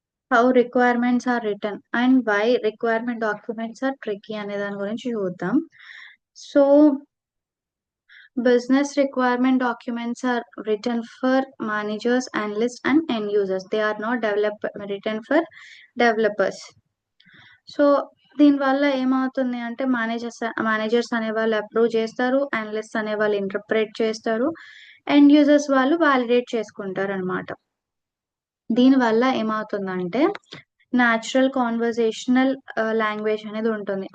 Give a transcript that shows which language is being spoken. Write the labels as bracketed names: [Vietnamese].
[English] how requirements are written and why requirement documents are tricky [Telugu] అనే దాని గురించి చూద్దాం. [English] So business requirement documents are written for managers, analysts, and end users. They are not written for developers. [Telugu] So దీనివల్ల ఏమవుతుంది అంటే managers అనే వాళ్ళు approve చేస్తారు, అనలిస్ట్ అనే వాళ్ళు ఇంటర్ప్రెట్ చేస్తారు, ఎండ్ యూజర్స్ వాళ్ళు వాలిడేట్ చేసుకుంటారు అనమాట. దీనివల్ల ఏమవుతుందంటే న్యాచురల్ కాన్వర్జేషనల్ లాంగ్వేజ్ అనేది ఉంటుంది.